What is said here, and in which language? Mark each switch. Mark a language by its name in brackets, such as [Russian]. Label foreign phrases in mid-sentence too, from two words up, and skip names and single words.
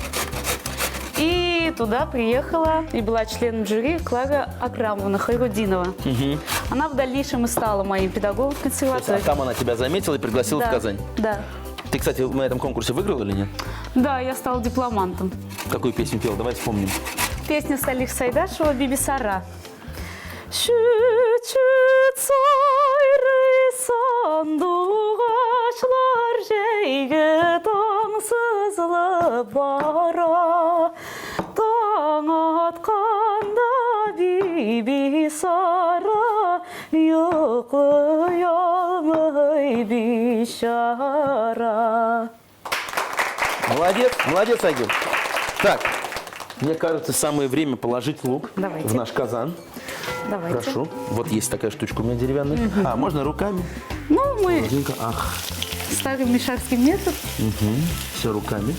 [Russian] И туда приехала и была членом жюри Клара Акрамовна Хайрудинова. Она в дальнейшем и стала моим педагогом в А консерватории. там она тебя заметила и пригласила Да, в Казань. Да. Ты, кстати, на этом конкурсе выиграл или нет? Да, я стала дипломантом. Какую песню пел? Давай вспомним. Песня Салих Сайдашева «Бибисара». [Tatar] Şüçüt sayrı sandıgaçlar Şeyge tansızlı bara Taң atqanda Bibisara Yıqıy almay bişara. [Russian] Молодец, молодец, Айгуль. Так, мне кажется, самое время положить лук Давайте. в наш казан. Давайте. Прошу. Вот есть такая штучка у меня деревянная. А, можно руками? Ну, мы Ладненько. Ах, ставим мишарский метод. все руками.